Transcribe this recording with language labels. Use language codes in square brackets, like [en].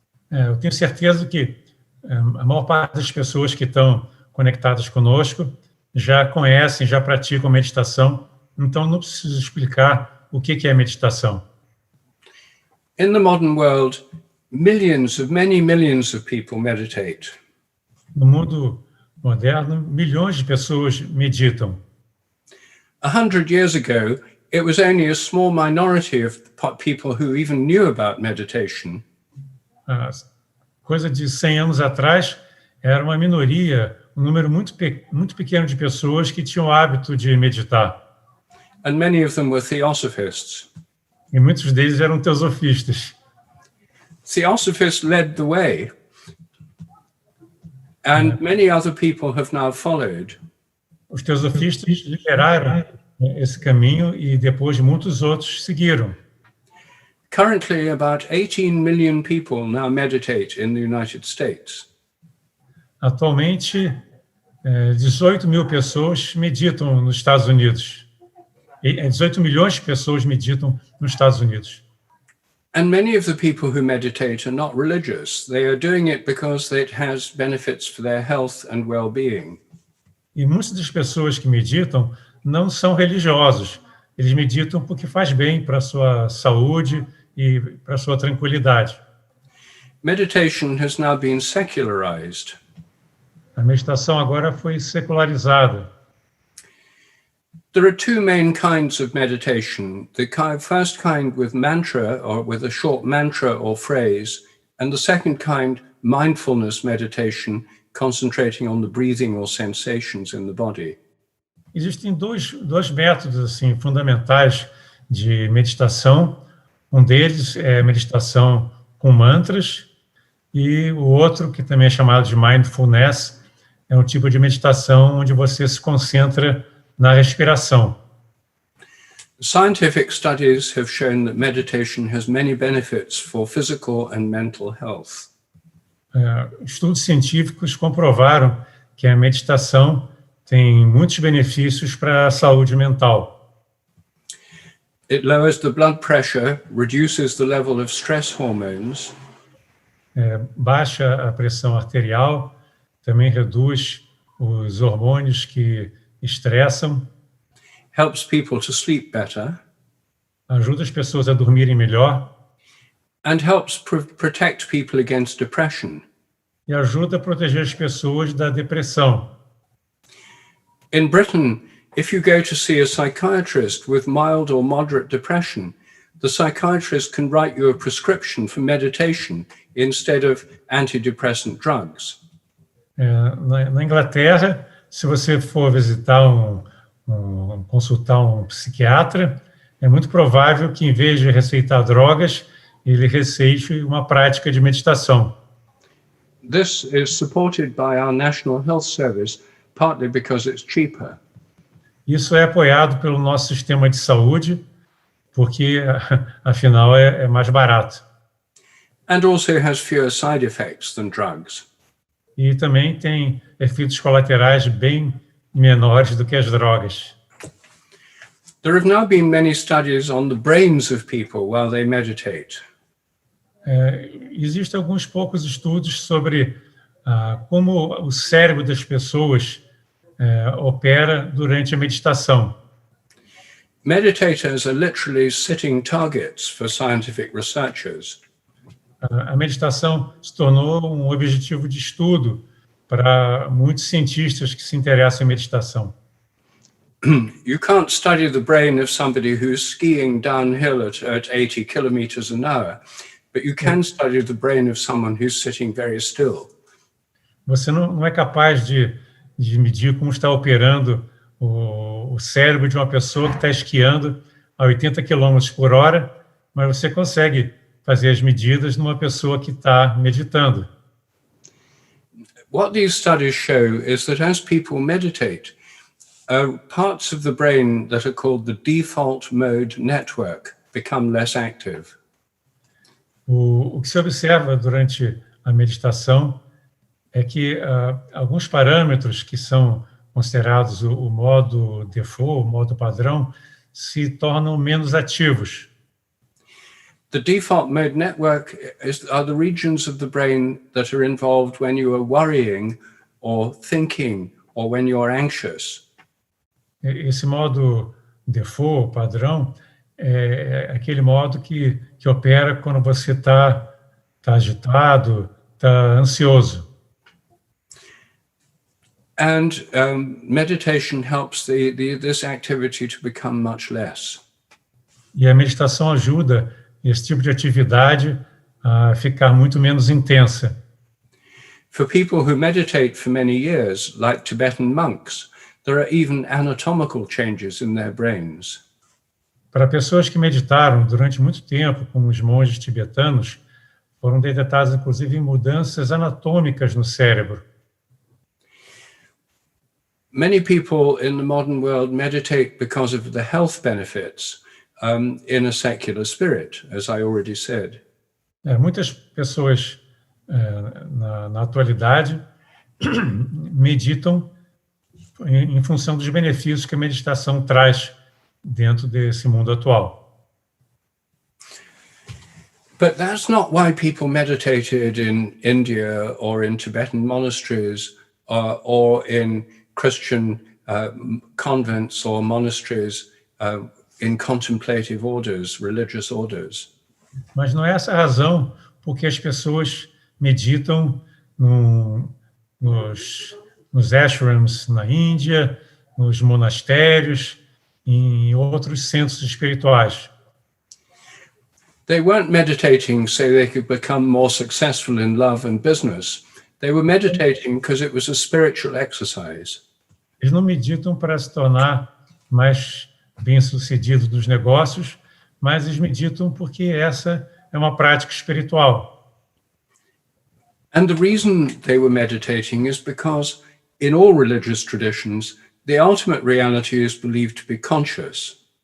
[pt] Eu tenho certeza que a maior parte das pessoas que estão conectadas conosco já conhecem, já praticam meditação, então não preciso explicar o que é meditação. [en] In the modern world, many millions of people meditate. [pt] No mundo moderno, milhões de pessoas meditam. [en] 100 years ago, it was only a small minority of people who even knew about meditation. [pt] Coisa de 100 anos atrás, era uma minoria, um número muito pequeno de pessoas que tinham o hábito de meditar. [en] And many of them were theosophists. [pt] E muitos deles eram teosofistas. [en] Theosophists led the way, and many other people have now followed. [pt] Os teosofistas lideraram esse caminho e depois muitos outros seguiram. [en] Currently, about 18 million people now meditate in the United States. [pt] Atualmente, 18 mil pessoas meditam nos Estados Unidos. 18 milhões de pessoas meditam nos Estados Unidos. [en] And many of the people who meditate are not religious. They are doing it because it has benefits for their health and well-being. [pt] E muitas das pessoas que meditam não são religiosos. Eles meditam porque faz bem para a sua saúde e para a sua tranquilidade. [en] Meditation has now been secularized. [pt] A meditação agora foi secularizada. [en] There are two main kinds of meditation. The first kind with mantra, or with a short mantra or phrase, and the second kind, mindfulness meditation, concentrating on the breathing or sensations in the body. [pt] Existem dois métodos assim fundamentais de meditação. Um deles é meditação com mantras e o outro, que também é chamado de mindfulness, é um tipo de meditação onde você se concentra na respiração. [en] Scientific studies have shown that meditation has many benefits for physical and mental health. [pt] Estudos científicos comprovaram que a meditação tem muitos benefícios para a saúde mental. [en] It lowers the blood pressure, reduces the level of stress hormones. [pt] Baixa a pressão arterial, também reduz os hormônios que estressam. [en] Helps people to sleep better. [pt] Ajuda as pessoas a dormirem melhor. [en] And helps protect people against depression. [pt] E ajuda a proteger as pessoas da depressão. [en] In Britain, if you go to see a psychiatrist with mild or moderate depression, the psychiatrist can write you a prescription for meditation instead of antidepressant drugs. [pt] Na Inglaterra, se você for visitar consultar um psiquiatra, é muito provável que, em vez de receitar drogas, ele receite uma prática de meditação. [en] This is supported by our National Health Service, partly because it's cheaper. [pt] Isso é apoiado pelo nosso sistema de saúde, porque, afinal, é mais barato. [en] And also has fewer side effects than drugs. [pt] E também tem efeitos colaterais bem menores do que as drogas. [en] There have now been many studies on the brains of people while they meditate. [pt] Existem alguns poucos estudos sobre como o cérebro das pessoas opera durante a meditação. [en] Meditators are literally sitting targets for scientific researchers. [pt] A meditação se tornou um objetivo de estudo para muitos cientistas que se interessam em meditação. [en] You can't study the brain of somebody who's skiing downhill at 80 kilometers an hour, but you can study the brain of someone who's sitting very still. [pt] Você não é capaz de medir como está operando o cérebro de uma pessoa que está esquiando a 80 km por hora, mas você consegue fazer as medidas numa pessoa que está meditando. [en] What these studies show is that as people meditate, parts of the brain that are called the default mode network become less active. [pt] O que se observa durante a meditação é que alguns parâmetros que são considerados o modo default, o modo padrão, se tornam menos ativos. [en] The default mode network are the regions of the brain that are involved when you are worrying or thinking or when you're anxious. [pt] Esse modo default, padrão, é aquele modo que opera quando você está agitado, está ansioso. [en] And meditation helps this activity to become much less. [pt] E a meditação ajuda esse tipo de atividade a ficar muito menos intensa. [en] For people who meditate for many years, like Tibetan monks, there are even anatomical changes in their brains. [pt] Para pessoas que meditaram durante muito tempo, como os monges tibetanos, foram detectadas, inclusive, mudanças anatômicas no cérebro. [en] Many people in the modern world meditate because of the health benefits in a secular spirit, as I already said. [pt] Muitas pessoas na atualidade meditam em função dos benefícios que a meditação traz dentro desse mundo atual. [en] But that's not why people meditated in India or in Tibetan monasteries or in Christian convents or monasteries in contemplative orders, religious orders. [pt] Mas não é essa a razão porque as pessoas meditam nos ashrams na Índia, nos monastérios, em outros centros espirituais. [en] They weren't meditating so they could become more successful in love and business. They were meditating because it was a spiritual exercise. [pt] Eles não meditam para se tornar mais bem-sucedidos nos negócios, mas eles meditam porque essa é uma prática espiritual. [en] And the reason they were meditating is because in all religious traditions, the ultimate reality is believed to be conscious.